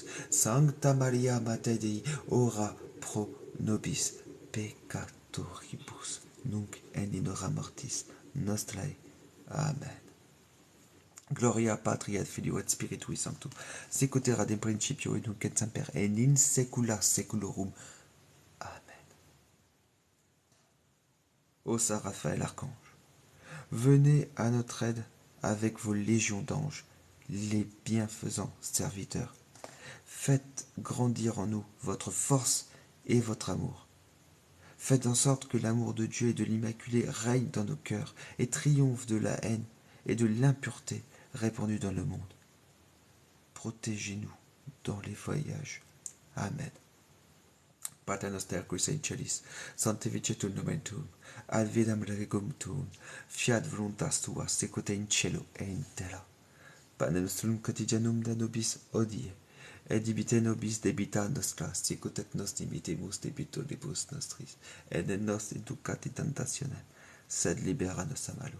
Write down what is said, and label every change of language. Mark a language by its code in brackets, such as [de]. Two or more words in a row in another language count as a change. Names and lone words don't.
[la] Sancta Maria, Mater Dei, ora pro nobis peccatoribus, nunc et in hora mortis nostrae. Amen. Gloria Patri et Filio et Spiritui Sancto, sicut erat in principio et nunc et semper et in saecula saeculorum. Amen. [fr] Ô Saint Raphaël Archange, venez à notre aide avec vos légions d'anges, les bienfaisants serviteurs. Faites grandir en nous votre force et votre amour. Faites en sorte que l'amour de Dieu et de l'Immaculée règne dans nos cœurs et triomphe de la haine et de l'impureté répandue dans le monde. Protégez-nous dans les voyages. Amen. [la] Pater noster qui es in celis, sanctificetur nomen tuum, advenam regum tuum, fiat voluntas tua, secut in cielo et in terra. Panem nostrum quotidianum da nobis hodie, et dimitte nobis debita nostra, sicut et nos dimittimus debitoribus nostris, et ne nos inducat in tentationem, sed libera nos a malo.